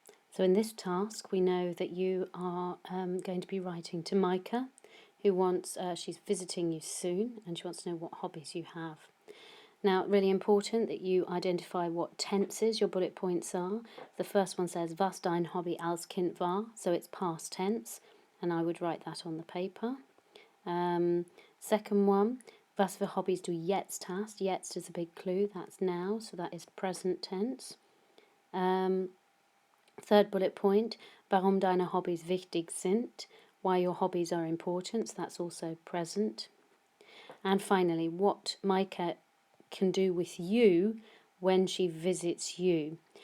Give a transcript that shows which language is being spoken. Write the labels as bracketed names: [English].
[English] So in this task, we know that you are going to be writing to Micah, who wants, she's visiting you soon, and she wants to know what hobbies you have. Now, really important that you identify what tenses your bullet points are. The first one says, [German] was dein Hobby als Kind war? [English] So it's past tense, and I would write that on the paper. Second one, [German] was für Hobbys du jetzt hast? [English] Jetzt is a big clue, that's now, so that is present tense. Third bullet point, [German] warum deine Hobbys wichtig sind? [English] Why your hobbies are important, so that's also present. And finally, what Micah can do with you when she visits you.